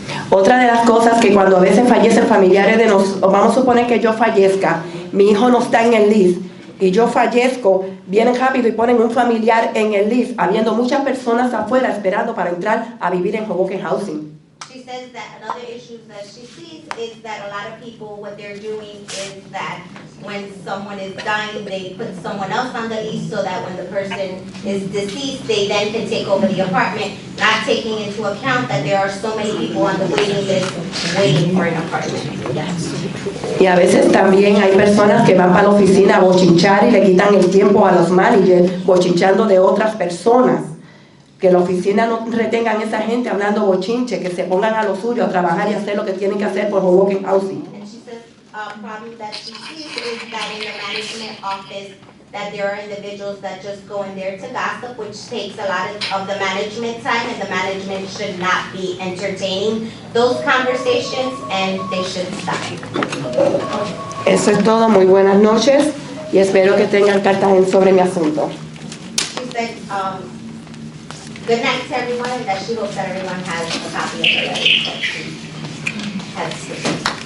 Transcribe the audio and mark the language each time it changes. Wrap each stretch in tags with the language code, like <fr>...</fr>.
<es>Otra de las cosas que cuando a veces fallecen familiares de nosotros, vamos a suponer que yo fallezca, mi hijo no está en el list y yo fallezco, vienen rápido y ponen un familiar en el list, habiendo muchas personas afuera esperando para entrar a vivir en Hoboken Housing.</es> <en>She she says that another issue that she sees is that a lot of people, what they're doing is that when someone is dying, they put someone else on the lease so that when the person is deceased, they then can take over the apartment, not taking into account that there are so many people on the waiting list waiting for an apartment.</en> <es>Y a veces también hay personas que van para la oficina a bochinchar y le quitan el tiempo a los managers bochinchando de otras personas. Que la oficina no retengan a esa gente hablando bochinche, que se pongan a lo suyo, a trabajar y hacer lo que tienen que hacer por Hoboken Housing.</es> <en>And she says, problem that she sees is that in the management office, that there are individuals that just go in there to gossip, which takes a lot of the management time, and the management should not be entertaining those conversations, and they should stop.</en> <es>Eso es todo, muy buenas noches, y espero que tengan cartas sobre mi asunto.</es> <en>She said, good night to everyone, and that she hopes that everyone has a copy of the letter that she has received.</en>